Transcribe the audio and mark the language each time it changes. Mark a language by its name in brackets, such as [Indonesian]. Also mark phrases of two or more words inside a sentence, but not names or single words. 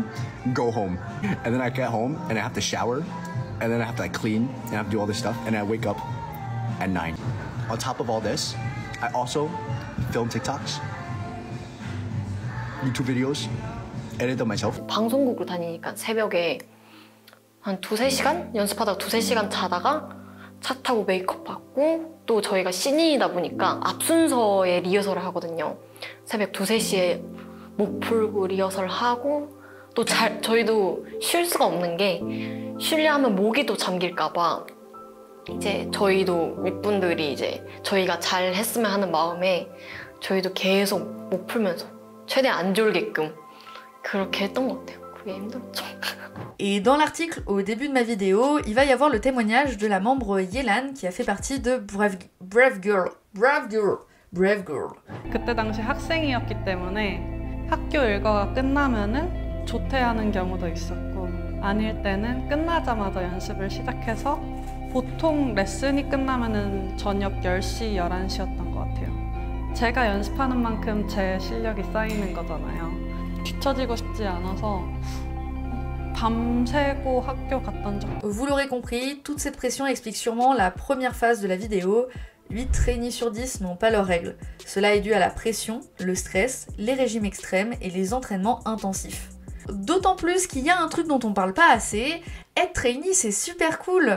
[English] go home, and then I get home and I have to shower, and then I have to clean and I have to do all this stuff, and I wake up at 9. On top of all this, I also film TikToks, YouTube videos, edit them myself. [Korean] 방송국으로 다니니까 새벽에 한 2-3시간 연습하다가 2-3시간 자다가 차 타고 메이크업 받고 또 저희가 신인이다 보니까 앞순서에 리허설을 하거든요. 새벽 2-3시에 목 풀고 리허설 하고 또 저희도 쉴 수가 없는 게 쉬려 하면 목이 또 잠길까 봐 이제 저희도 윗분들이 이제 저희가 잘 했으면 하는 마음에 저희도 계속 목 풀면서 최대한 안 졸게끔 그렇게 했던 것 같아요. 그게 힘들었죠. [French] Et dans l'article, au début de ma vidéo, il va y avoir le témoignage de la membre Yelan qui a fait partie de Brave Girl. [Korean] 그때 당시 학생이었기 때문에 학교 일과가 끝나면은 조퇴하는 경우도 있었고 아닐 때는 끝나자마자 연습을 시작해서 보통 레슨이 끝나면은 저녁 10시, 11시였던 것 같아요. 제가 연습하는 만큼 제 실력이 쌓이는 거잖아요. 뒤처지고 싶지 않아서 밤새고 학교 갔던 적. [French] Vous l'aurez compris, toute cette pression explique sûrement la première phase de la vidéo. 8 trainees sur 10 n'ont pas leurs règles. Cela est dû à la pression, le stress, les régimes extrêmes et les entraînements intensifs. D'autant plus qu'il y a un truc dont on parle pas assez, être trainee c'est super cool.